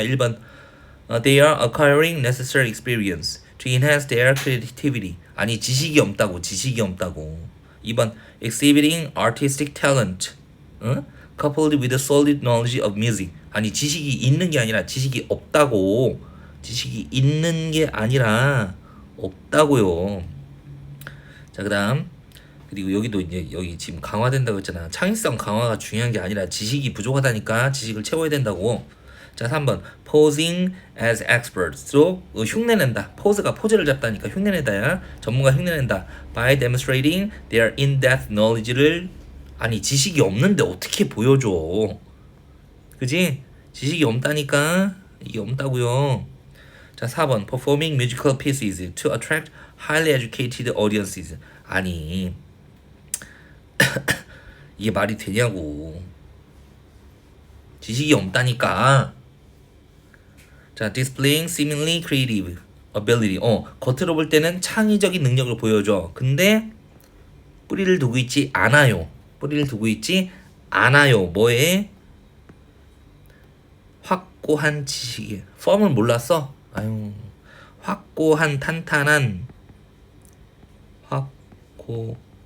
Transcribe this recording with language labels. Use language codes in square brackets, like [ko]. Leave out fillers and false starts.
[ko] 1번 [en] they are acquiring necessary experience to enhance their creativity. [ko] 아니 지식이 없다고. 지식이 없다고. 2번 [en] exhibiting artistic talent coupled with a solid knowledge of music. [ko] 아니 지식이 있는 게 아니라 지식이 없다고. 지식이 있는 게 아니라 없다고요. 자, 그 다음 그리고 여기도 이제 여기 지금 강화된다고 했잖아. 창의성 강화가 중요한 게 아니라 지식이 부족하다니까. 지식을 채워야 된다고. 자, 3번 [en] posing as experts. [ko] 또 흉내낸다. 포즈가 포즈를 잡다니까 흉내낸다야. 전문가 흉내낸다. [en] by demonstrating their in-depth knowledge [ko] 를. 아니 지식이 없는데 어떻게 보여줘. 그지? 지식이 없다니까. 이게 없다고요. 자, 4번 [en] performing musical pieces to attract highly educated audiences. [ko] 아니 이게 말이 되냐고. 지식이 없다니까. 자, [en] displaying seemingly creative ability. [ko] 겉으로 볼 때는 창의적인 능력을 보여줘. 근데 뿌리를 두고 있지 않아요. 뿌리를 두고 있지 않아요. 뭐에? 확고한 지식에. 펌을 몰랐어? 아유. 확고한 탄탄한. 확고한.